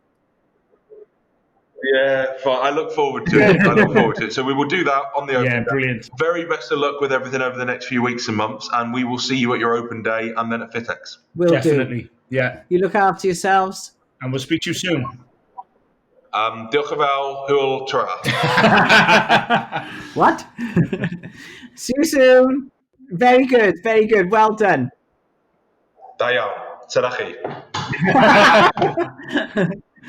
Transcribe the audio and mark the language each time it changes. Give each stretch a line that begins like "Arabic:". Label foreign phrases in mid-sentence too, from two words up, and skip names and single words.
English: Yeah, fine. I look forward to it. So we will do that on the open Yeah, day. brilliant. Very best of luck with everything over the next few weeks and months, and we will see you at your open day and then at FitX. Will do. Definitely. Yeah. You look after yourselves. And we'll speak to you soon.
Welsh: Diolch yn fawr, hwyl tro.
English: What? See you soon. Very good. Very good. Well done.
Welsh: Da iawn. Tydach chi.